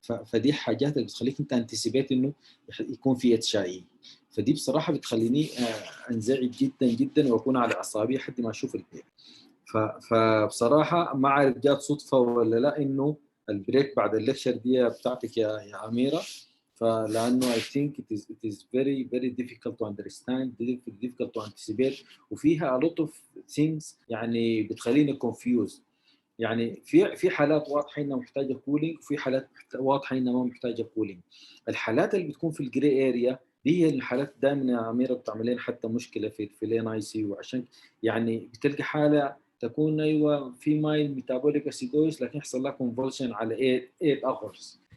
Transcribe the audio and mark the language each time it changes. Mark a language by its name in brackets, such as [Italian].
[Arabic] فدي حاجات اللي بتخليك أنت انتسيبيت إنه يكون في اتش اي. فدي بصراحة بتخليني أنزعج جدا جدا وأكون على أعصابي حتى ما أشوف البيبي. فبصراحة ما أعرف جات صدفة ولا لا إنه البريك بعد الليكشر دي بتاعتك يا أميرة. فلأنه [English] I think it is very very difficult to understand, difficult to anticipate [Arabic] وفيها [English] a lot of things [Arabic] يعني بتخليني [English] confused. [Arabic] يعني في حالات واضحة إنها محتاجة كولينج وفي حالات واضحة إنها ما محتاجة كولينج. الحالات اللي بتكون في الجري اريا دي هي الحالات دائما يا أميرة بتعمل لنا حتى مشكلة في الان اي سي. وعشان يعني بتلقى حالة تكون ايوه في مايل ميتابوليك اسيدويس لكن يحصل لها كونفولشن على 8 اورز.